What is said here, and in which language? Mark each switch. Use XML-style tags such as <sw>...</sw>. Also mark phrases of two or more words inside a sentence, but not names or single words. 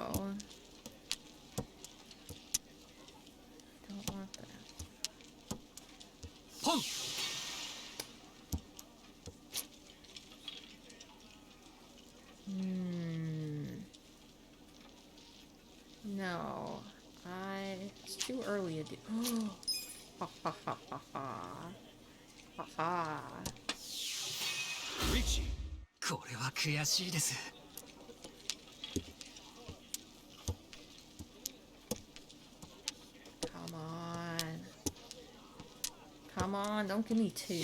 <en>Don't want that. No. It's too early to do. Ha ha ha ha ha. Ha ha. Richie.</en> <ja>これは悔しいです。</ja> <en>Come on. Come on, don't give me 2s.</en>